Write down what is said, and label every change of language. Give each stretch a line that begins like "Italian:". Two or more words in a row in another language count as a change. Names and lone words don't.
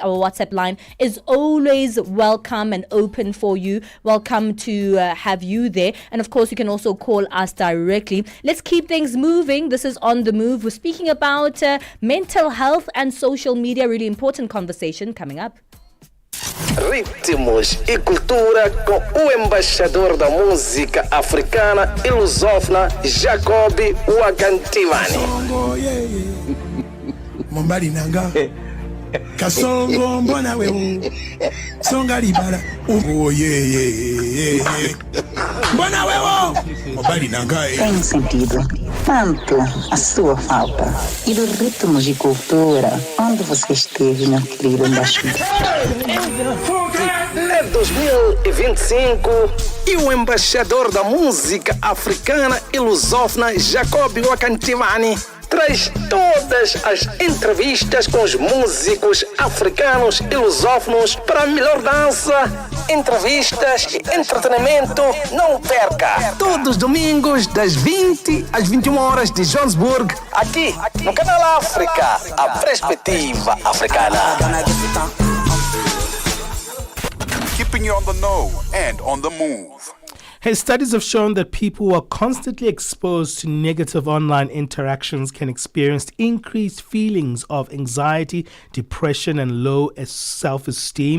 English: Our WhatsApp line is always welcome and open for you. Welcome to have you there. And of course, you can also call us directly. Let's keep things moving. This is On the Move. We're speaking about mental health and social media. Really important conversation coming up.
Portuguese: Ritmos e cultura com o embaixador da música africana e lusófona, Jacobi Wakantivani.
Lingala: Mombali nanga kasongo mbona wewe songa libala mbona wewe mombali nanga
Portuguese: tem sentido tanto a sua falta e do ritmo de cultura onde você esteve, meu querido embaixador. É 2025 e o embaixador da música africana e lusófona, Jacobi Wakantivani, traz todas as entrevistas com os músicos africanos e lusófonos para a melhor dança, entrevistas e entretenimento. Não perca! Todos os domingos, das 20 às 21 horas de Johannesburg, aqui no Canal África, a perspectiva africana.
English: Keeping you on the know and on the move. Hey, studies have shown that people who are constantly exposed to negative online interactions can experience increased feelings of anxiety, depression, and low self-esteem.